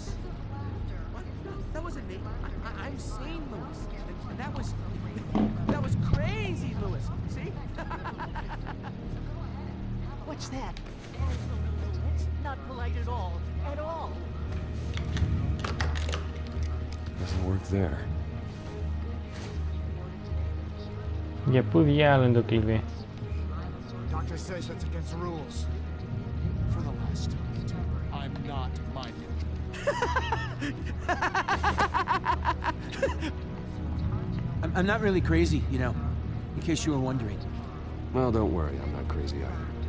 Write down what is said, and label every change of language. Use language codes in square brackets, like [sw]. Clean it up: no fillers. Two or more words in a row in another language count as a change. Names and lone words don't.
[en] What? That wasn't me. I'm sane, Lewis. And that was crazy, Lewis. See? What's that? That's not polite at all. At all. Doesn't work there. [el] Για πού διάλογο είναι το κλειδί? [en] Doctor says that's against the rules. For the last time, I'm not minding. I'm not really crazy, you know, in case you were wondering. Well, don't worry, I'm not crazy either.